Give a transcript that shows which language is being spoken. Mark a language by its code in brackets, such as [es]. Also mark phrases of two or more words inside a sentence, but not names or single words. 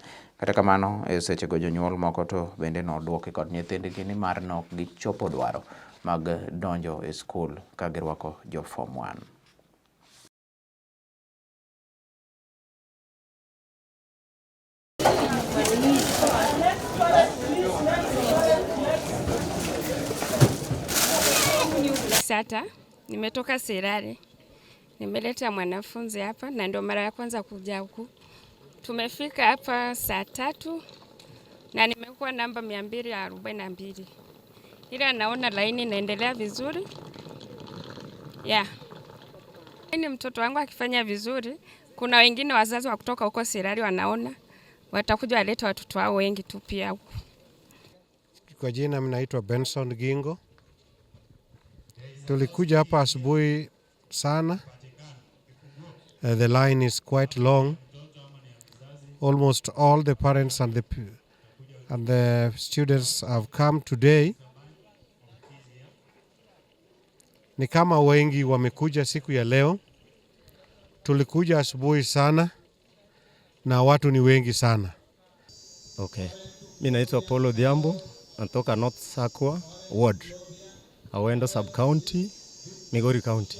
[luo] Kata kamano e sechego jonyuol moko to bende nodwoke kod nyithindgi ni mar nok gichopo dwaro mag donjo e skul ka girwako jo form 1. [sw] Sata nimetoka Sirare. Nimeleta mwanafunzi hapa na ndio mara ya kwanza kuja huku. Tumefika hapa saa 3 na nimekuwa namba 242. Ila naona laini inaendelea vizuri. Ni mtoto wangu akifanya vizuri. Kuna wengine wazazi wa kutoka huko Sirare wanaona watakuja waleta watoto wao wengi tu pia huku. Kwa jina mnaitwa Benson Gingo. Tulikuja hapa asubuhi sana. [en] The line is quite long. Almost all the parents and the students have come today. [sw] Ni kama wengi wamekuja siku ya leo. Tulikuja asubuhi sana na watu ni wengi sana. Okay. Mimi naitwa Paulo Diambo, natoka North Sakwa Ward, Awendo sub county, Migori County.